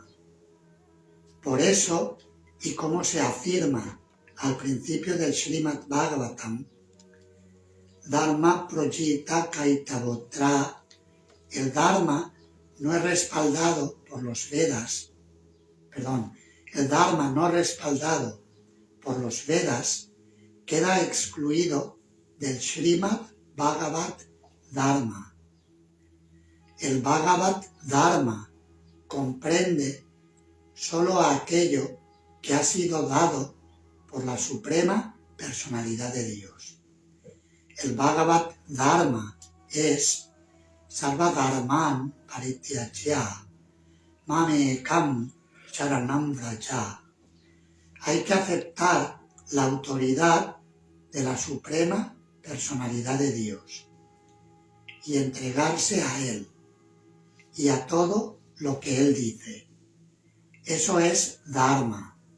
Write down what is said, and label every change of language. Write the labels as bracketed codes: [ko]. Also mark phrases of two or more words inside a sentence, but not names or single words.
[es] Por eso, y como se afirma al principio del Srimad Bhagavatam, [sa] Dharma Projita Kaitavotra, [es] el Dharma no es respaldado por los Vedas, el Dharma no respaldado por los Vedas queda excluido del Srimad Bhagavat Dharma. El Bhagavat Dharma comprende solo aquello que ha sido dado por la Suprema Personalidad de Dios. El Bhagavat Dharma es [sa] Sarva Dharman Parityajya Mamekam Charanam Vraja. [es] Hay que aceptar la autoridad de la Suprema Personalidad de Dios y entregarse a Él y a todo lo que Él dice. Eso es Dharma.